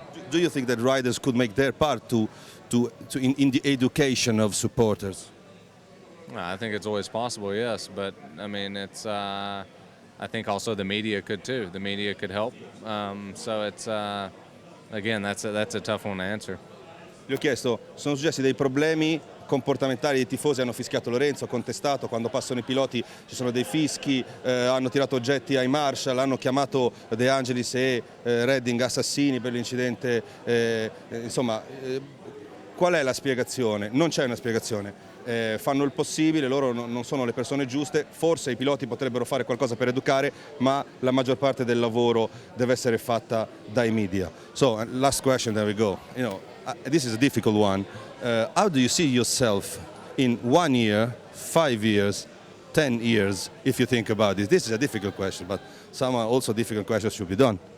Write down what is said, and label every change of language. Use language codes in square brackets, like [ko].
[en] Do you think that riders could make their part in the education of supporters? I think it's always possible, yes, but I mean, I think also the media could too. The media could help. So it's again, that's a tough one to answer. [it] Gli ho chiesto, sono successi dei problemi comportamentali, dei tifosi hanno fischiato Lorenzo, contestato, quando passano i piloti ci sono dei fischi, hanno tirato oggetti ai marshal, hanno chiamato De Angelis e Redding assassini per l'incidente, insomma Qual è la spiegazione? Non c'è una spiegazione. Fanno il possibile, loro non sono le persone giuste, forse i piloti potrebbero fare qualcosa per educare, ma la maggior parte del lavoro deve essere fatta dai media. [en] So, last question, there we go. This is a difficult one. How do you see yourself in 1 year, 5 years, 10 years, if you think about this? This is a difficult question, but some also difficult questions should be done.